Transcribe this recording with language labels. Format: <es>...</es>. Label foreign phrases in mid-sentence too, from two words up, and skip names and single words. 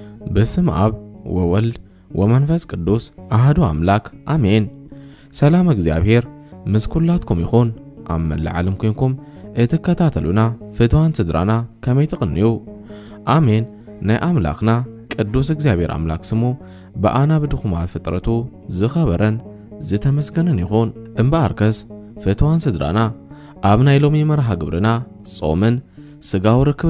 <gez>በስም አብ ወወልድ ወመንፈስ ቅዱስ አሐዱ አምላክ አሜን።</gez> <ti>ሰላም እግዚአብሔር ምስኩላትኩም ይኹን ኣብ መላእ ዓለም ኮይንኩም እትከታተሉና ፍትዋን ስድራና ከመይ ትቕንዩ አሜን። ናይ አምላክና ቅዱስ እግዚአብሔር አምላክ ስሙ በአና ብድኹማት ፍጥረቱ ዝኸበረን ዝተመስገነን ይኹን። እምበኣርከስ ፍትዋን ስድራና ኣብ ናይ ሎሚ መርሃ ግብርና ጾምን ስጋው ርክብን</ti>